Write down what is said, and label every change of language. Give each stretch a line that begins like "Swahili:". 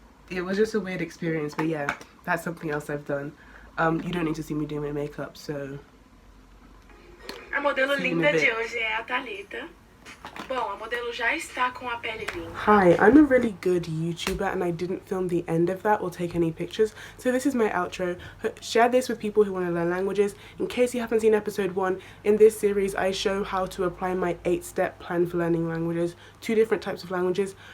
English: It was just a weird experience, but yeah, that's something else I've done. You don't need to see me doing my makeup, so...
Portuguese: A modelo linda de hoje é a Thalita. Bom, a modelo já está com a pele limpa.
English: Hi, I'm a really good YouTuber and I didn't film the end of that or take any pictures, so this is my outro. Share this with people who want to learn languages. In case you haven't seen episode 1, in this series I show how to apply my 8-step plan for learning languages, 2 different types of languages.